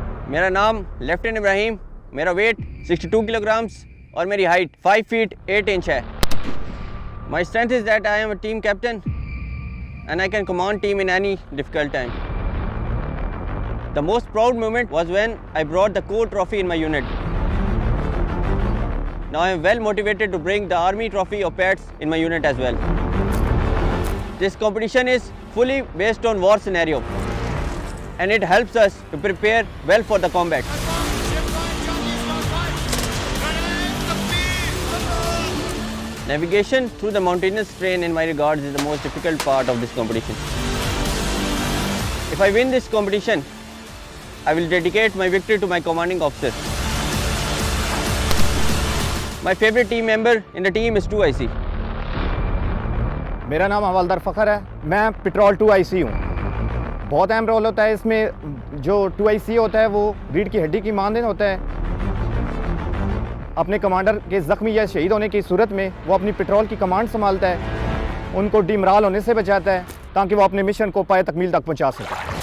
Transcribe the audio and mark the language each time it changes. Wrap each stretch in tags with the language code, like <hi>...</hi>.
<hi>मेरा नाम लेफ्टिनेंट इब्राहिम, मेरा वेट 62 किलोग्राम्स और मेरी हाइट 5 फीट 8 इंच है।</hi> <en>My strength is that I am a team captain and I can command team in any difficult time. The most proud moment was when I brought the core trophy in my unit. Now I am well motivated to bring the army trophy of pets in my unit as well. This competition is fully based on war scenario and it helps us to prepare well for the combat. Navigation through the mountainous terrain in my regards is the most difficult part of this competition. If I win this competition, I will dedicate my victory to my commanding officer. My favorite team member in the team is 2IC.</en> <hi>मेरा नाम हवलदार फ़खर है, मैं petrol 2IC हूँ। बहुत अहम role होता है इसमें। जो 2IC होता है वो रीढ़ की हड्डी की मानदेन होता है। अपने कमांडर के ज़ख्मी या शहीद होने की सूरत में वो अपनी पेट्रोल की कमांड संभालता है, उनको डिमराल होने से बचाता है ताकि वो अपने मिशन को पाए तकमील तक पहुंचा सके।</hi>